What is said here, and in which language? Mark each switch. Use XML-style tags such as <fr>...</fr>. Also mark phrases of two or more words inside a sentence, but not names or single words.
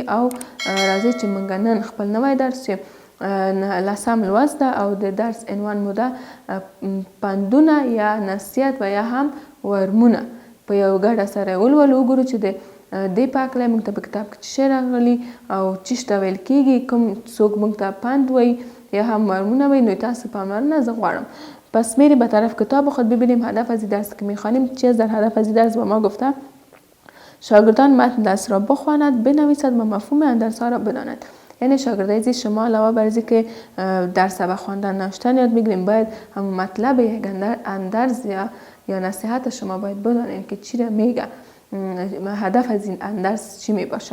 <ps>او راځئ چې موږ نن خپل نوی درس چې لسم لوست ده او د درس عنوان مو ده پندونه یا نصیحت و یا هم ورمونه په یو ګډه سره ولولو. وګورو چې د دې پاکلی موږ ته په کتاب کې څه شی راغلي او څه ته ویل کیږي، کوم څوک موږ ته پند وایي یا هم ورمونه وایي. نو تاسو پاملرنه زه غواړم.</ps> <fa>پس میریم به طرف کتاب خود ببینیم هدف از درس که میخوانیم چی است. در هدف از درس با ما گفته شاگردان متن درس را بخواند، بنویسد و مفهوم اندرس ها را بداند. یعنی شاگرد عزیز شما علاوه بر اینکه که درس به خواندن نوشتن یاد میگیریم باید هم مطلب یک اندرس یا نصیحت شما باید بدانید که چی را میگه، هدف از این اندرس چی می باشه.</fa>